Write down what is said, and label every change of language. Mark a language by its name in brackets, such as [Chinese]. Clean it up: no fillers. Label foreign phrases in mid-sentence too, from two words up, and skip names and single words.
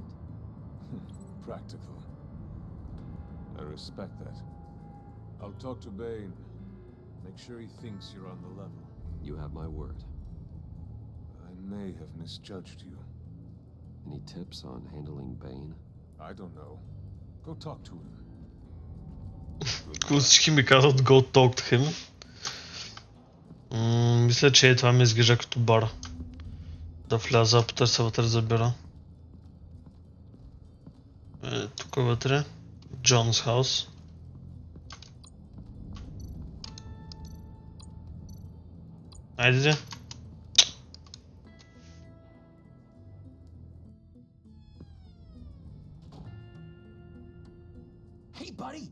[English] Practical. I respect that. I'll talk to Bane. Make sure he thinks you're on the level. You have my word. I may have misjudged you. Any tips on handling Bane? I don't know. Go talk to him. [Bulgarian] Всички ми казват [English] go talk to him. [Bulgarian] Мисля, че това ми изглежда като бар. Да вляза, потърся вътре за бира. Тук вътре. [English] John's house. Айде. Hey, buddy!